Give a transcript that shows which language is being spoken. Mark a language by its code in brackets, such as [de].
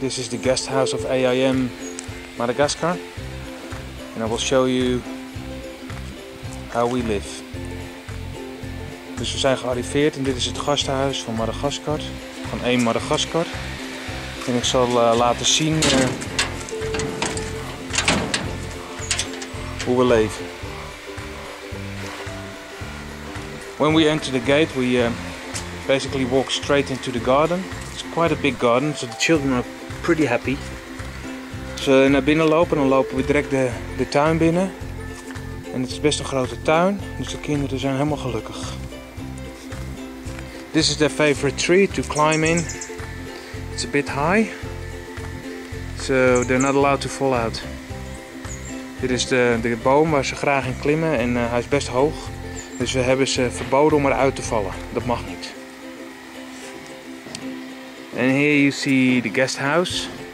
[en] the guest house of AIM Madagascar, and I will show you how we live. [nl] Dus we zijn gearriveerd en dit is het gastenhuis van Madagaskar, van AIM Madagascar. En ik zal laten zien hoe we leven. [en] When we enter the gate, we basically walk straight into the garden. It's quite a big garden, so the children are pretty happy. [nl] Als we naar binnen lopen, dan lopen we direct de tuin binnen. En het is best een grote tuin, dus de kinderen zijn helemaal gelukkig. [en] This is their favorite tree to climb in. It's a bit high, so they're not allowed to fall out. [nl] Dit is de boom waar ze graag in klimmen en hij is best hoog. Dus we hebben ze verboden om eruit te vallen. Dat mag niet. [en] And here you see the guest house.